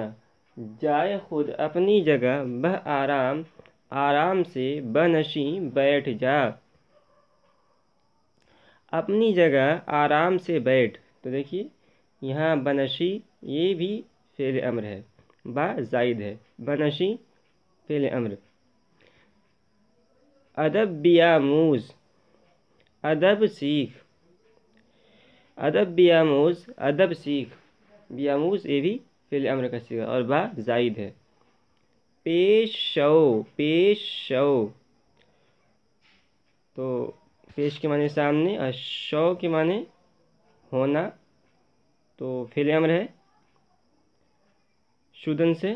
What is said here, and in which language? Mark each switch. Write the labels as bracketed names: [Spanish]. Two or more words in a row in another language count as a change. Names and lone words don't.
[Persian] جائے خود [Urdu] اپنی جگہ، بہ آرام آرام سے، بنشیں بیٹھ جا۔ اپنی جگہ آرام سے بیٹھ، تو دیکھیے یہاں بنشی یہ بھی فعل امر ہے، با زائد ہے، بنشی فعل امر۔ [Persian] ادب بیاموز، [Urdu] ادب سیکھ، [Persian] ادب بیاموز [Urdu] ادب سیکھ، بیاموز یہ بھی فعل امر کا صیغہ اور با زائد ہے۔ [Persian] پیش شو، پیش شو، [Urdu] تو پیش کے معنی سامنے اور شو کے معنی ہونا، تو فعل امر ہے شدن سے۔